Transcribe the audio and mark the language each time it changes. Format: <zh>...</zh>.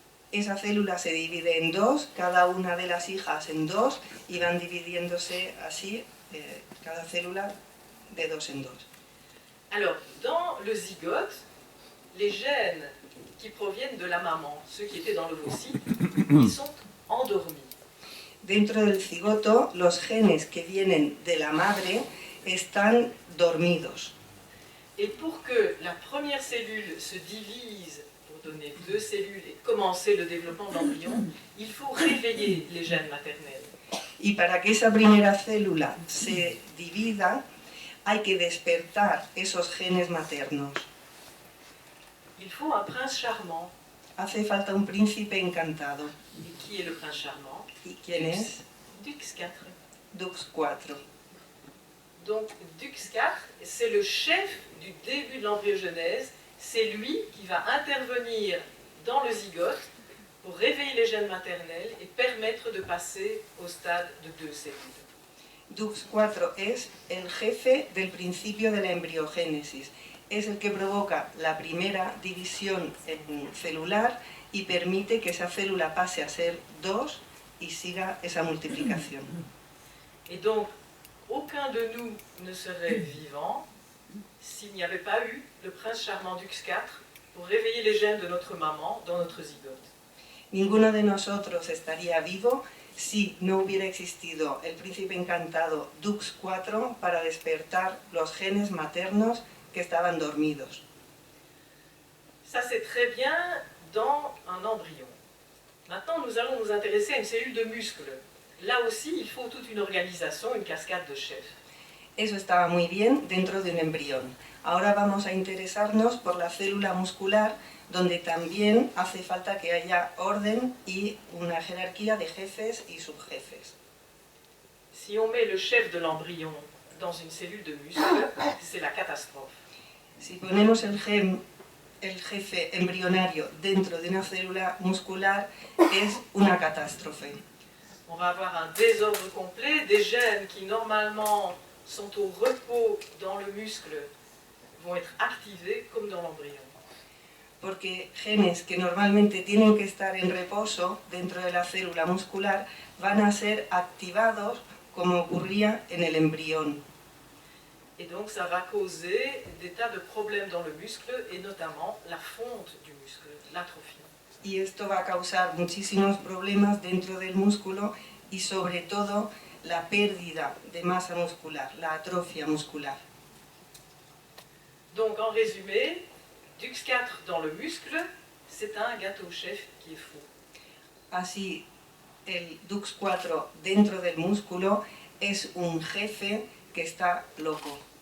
<es>Esa célula se divide en dos, cada una de las hijas en dos, y van dividiéndose así, cada célula de dos en dos.</es> <fr>Alors, dans le zygote, les gènes qui proviennent de la maman, ceux qui étaient dans l'ovocyte, ils sont endormis.</fr> <es>Dentro del cigoto, los genes que vienen de la madre están dormidos.</es> <fr>Et pour que la première cellule se divise pour donner 2 cellules et commencer le développement de l'embryon, il faut réveiller les gènes maternels.</fr> <es>Y para que esa primera célula se divida, hay que despertar esos genes maternos.</es> <fr>Il faut un prince charmant.</fr> <es>Hace falta un príncipe encantado.</es> <fr>Et qui est le prince charmant?</fr> <es>¿Y quién es? Dux4. Dux4.</es> <fr>Donc Dux4, c'est le chef du début de l'embryogenèse. C'est lui qui va intervenir dans le zygote pour réveiller les gènes maternels et permettre de passer au stade de 2 cellules.</fr> <es>Dux4 es el jefe del principio de la embriogénesis. Es el que provoca la primera división celular y permite que esa célula pase a ser 2 y siga esa multiplicación.</es> <fr>Et donc, aucun de nous ne serait vivant s'il n'y avait pas eu le prince charmant Dux4 pour réveiller les gènes de notre maman dans notre zygote.</fr> <es>Ninguno de nosotros estaría vivo si no hubiera existido el príncipe encantado Dux4 para despertar los genes maternos que estaban dormidos.</es> <fr>Ça, c'est très bien dans un embryon. Maintenant, nous allons nous intéresser à une cellule de muscle. Là aussi, il faut toute une organisation, une cascade de chefs.</fr> <es>Eso estaba muy bien dentro de un embrión. Ahora vamos a interesarnos por la célula muscular, donde también hace falta que haya orden y una jerarquía de jefes y subjefes.</es> <fr>Si on met le chef de l'embryon dans une cellule de muscle, c'est la catastrophe.</fr> <es>Si ponemos el jefe embrionario dentro de una célula muscular, es una catástrofe.</es> <fr>On va avoir un désordre complet, des gènes qui normalement sont au repos dans le muscle vont être activés comme dans l'embryon.</fr> <es>Porque genes que normalmente tienen que estar en reposo dentro de la célula muscular van a ser activados como ocurría en el embrión.</es> <fr>Et donc ça va causer des tas de problèmes dans le muscle et notamment la fonte du muscle, l'atrophie.</fr> <es>Y esto va a causar muchísimos problemas dentro del músculo y sobre todo la pérdida de masa muscular, la atrofia muscular.</es> <fr>Donc en résumé, Dux4 dans le muscle, c'est un gâteau chef qui est fou.</fr> <es>Así, el Dux4 dentro del músculo es un jefe que está loco.</es>